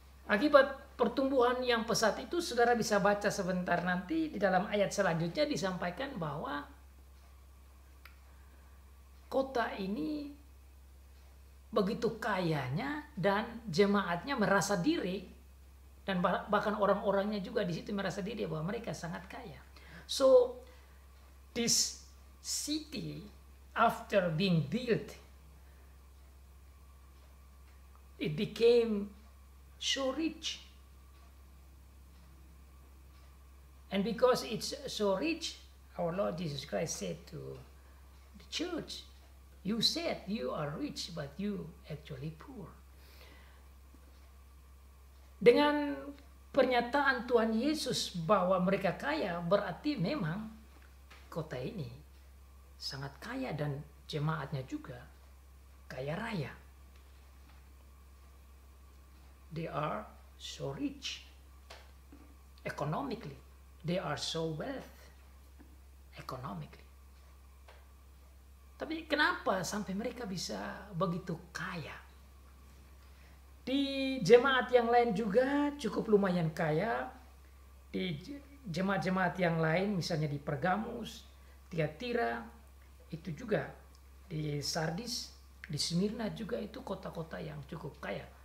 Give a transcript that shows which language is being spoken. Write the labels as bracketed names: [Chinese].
[Indonesian] Akibat pertumbuhan yang pesat itu, saudara bisa baca sebentar nanti di dalam ayat selanjutnya disampaikan bahwa kota ini begitu kayanya dan jemaatnya merasa diri, dan bahkan orang-orangnya juga di situ merasa diri bahwa mereka sangat kaya. [English] So this city, after being built, it became so rich. And because it's so rich, our Lord Jesus Christ said to the church, you said you are rich, but you actually poor. [Indonesian] Dengan pernyataan Tuhan Yesus bahwa mereka kaya, berarti memang kota ini sangat kaya dan jemaatnya juga kaya raya. [English] They are so rich economically. They are so wealth economically. [Indonesian] Tapi kenapa sampai mereka bisa begitu kaya? Di jemaat yang lain juga cukup lumayan kaya. Di jemaat-jemaat yang lain, misalnya di Pergamus, Tiatira, itu juga di Sardis, di Smyrna juga itu kota-kota yang cukup kaya.